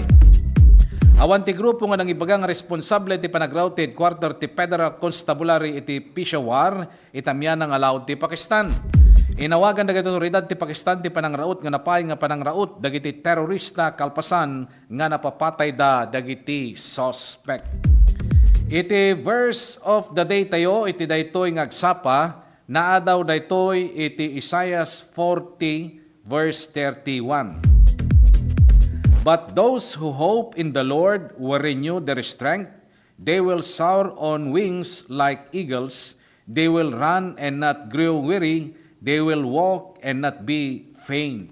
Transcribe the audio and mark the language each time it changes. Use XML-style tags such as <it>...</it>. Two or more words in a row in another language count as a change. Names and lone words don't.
<ilo>Awan ti grupo nga nang ibagang responsable ti panagraw ti headquarter ti Federal Constabulary iti Peshawar itamyan nga laod ti Pakistan. Inawagan dagiti otoridad ti Pakistan ti panangraot nga napay nga panangraot dagiti terorista kalpasan nga napapatay da dagiti suspect. Iti</ilo> <en>verse of the day</en> <ilo>tayo iti daytoy nga agsapa naadaw daytoy iti Isaiah 40 verse 31.</ilo> <en>But those who hope in the Lord will renew their strength. They will soar on wings like eagles. They will run and not grow weary. They will walk and not be faint.</en>